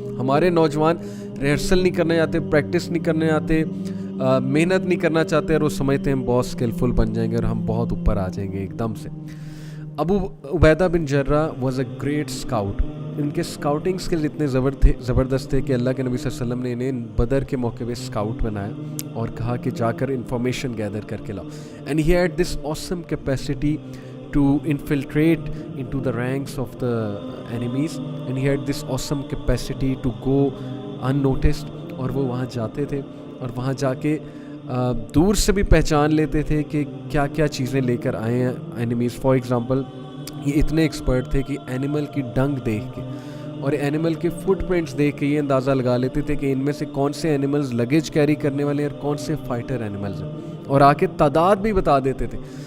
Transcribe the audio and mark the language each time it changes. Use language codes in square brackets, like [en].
[ur] ہمارے نوجوان ریہرسل نہیں کرنے آتے, پریکٹس نہیں کرنے آتے, محنت نہیں کرنا چاہتے, اور وہ سمجھتے ہیں ہم بہت اسکلفل بن جائیں گے اور ہم بہت اوپر آ جائیں گے ایک دم سے. ابو عبیدہ بن جرہ [en] Was a great scout. [ur] ان کے اسکاؤٹنگ اسکل اتنے زبردست تھے کہ اللہ کے نبی صلی اللہ علیہ وسلم نے انہیں بدر کے موقع پہ اسکاؤٹ بنایا اور کہا کہ جا کر انفارمیشن گیدر کر کے لاؤ. [en] And he had this awesome capacity to infiltrate into the ranks of the enemies, and he had this awesome capacity to go unnoticed. [ur] اور وہ وہاں جاتے تھے اور وہاں جا کے دور سے بھی پہچان لیتے تھے کہ کیا کیا چیزیں لے کر آئے ہیں اینیمیز. [en] for example [ur] یہ اتنے ایکسپرٹ تھے کہ اینیمل کی ڈنگ دیکھ کے اور اینیمل کے فٹ پرنٹس دیکھ کے یہ اندازہ لگا لیتے تھے کہ ان میں سے کون سے اینیملز لگیج کیری کرنے والے ہیں اور کون سے فائٹر اینیملز ہیں, اور آ کے تعداد بھی بتا دیتے تھے.